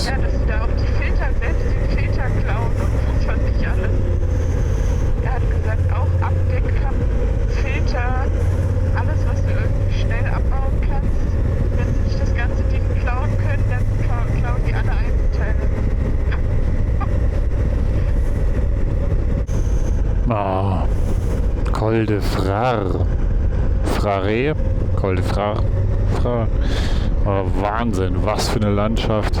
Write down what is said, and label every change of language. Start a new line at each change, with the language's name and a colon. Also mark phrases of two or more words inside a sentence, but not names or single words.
German: Ja, dass sie da auch die Filter, selbst den Filter klauen und was weiß ich alles. Er hat gesagt, auch Abdeckkappen, Filter, alles, was du irgendwie schnell abbauen kannst. Wenn sie nicht das ganze Ding klauen können, dann klauen die alle Einzelteile. Ah, Col de Frare. Frare? Col de Frare. Oh, Wahnsinn, was für eine Landschaft.